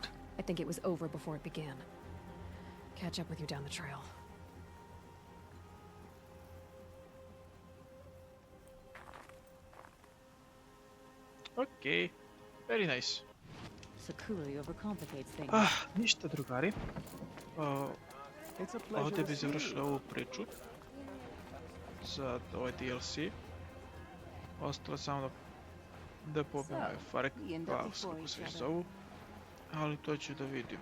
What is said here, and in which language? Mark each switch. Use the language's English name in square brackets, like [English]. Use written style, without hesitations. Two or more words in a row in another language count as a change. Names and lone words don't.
[English] I think it was over before it began. Catch up with you down the trail. Okej, very nice. Sakuri overcomplicates things. [Serbian] Ništa drugari. Ovdje bi završili ovu priču. Za ovaj DLC. Ostalo samo da pobijem ovaj Farek Klaus, kako se zovu. Ali to ću da vidim.